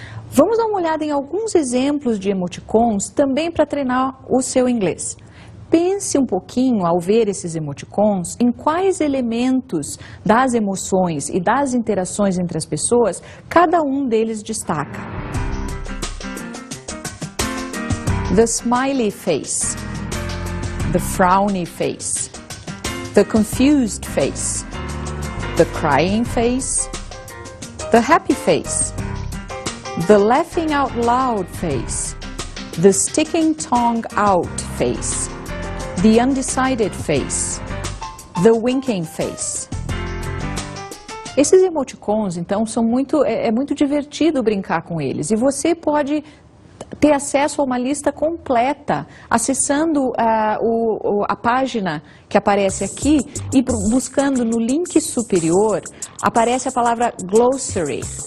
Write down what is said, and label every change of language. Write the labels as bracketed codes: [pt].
[pt] Vamos dar uma olhada em alguns exemplos de emoticons também para treinar o seu inglês. Pense um pouquinho, ao ver esses emoticons, em quais elementos das emoções e das interações entre as pessoas cada um deles destaca. [en] The smiley face, the frowny face, the confused face, the crying face, the happy face, the laughing out loud face, the sticking tongue out face, the undecided face, the winking face. [pt] Esses emoticons, então, são é muito divertido brincar com eles. E você pode ter acesso a uma lista completa acessando a página que aparece aqui e buscando no link superior, aparece a palavra Glossary.